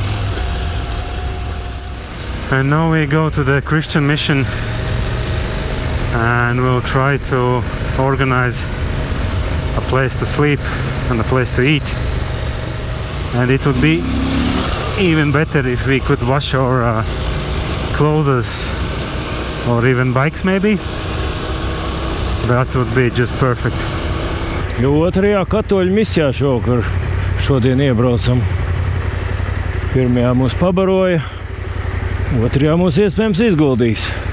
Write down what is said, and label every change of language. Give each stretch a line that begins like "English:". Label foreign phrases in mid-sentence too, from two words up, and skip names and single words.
English: And now we go to the Christian mission and we'll try to organize a place to sleep and a place to eat. And it would be even better if we could wash our clothes or even bikes maybe. That would be just perfect.
Latvian: Jo otrajā katoļu misijā šodien iebraucam. Pirmajā mūs pabaroja, otrajā mūs iespējams izguldīs.